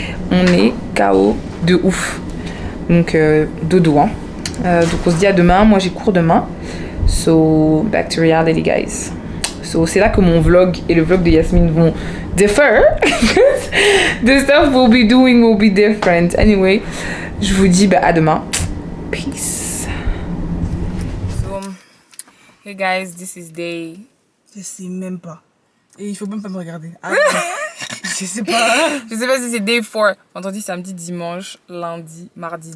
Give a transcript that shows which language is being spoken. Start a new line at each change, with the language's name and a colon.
French: On est KO de ouf. Donc dodo hein. Donc on se dit à demain. Moi j'ai cours demain.
English: So back to reality guys.
French: So c'est là que mon vlog et le vlog de Yasmine vont differ.
English: The stuff we'll be doing will be different.
French: Anyway, je vous dis à demain.
English: Peace. So, hey guys, this is day.
French: Je sais même pas. Et il faut même pas me regarder. Ah, Je sais pas. Je sais pas si c'est day 4. Vendredi, samedi, dimanche, lundi, mardi.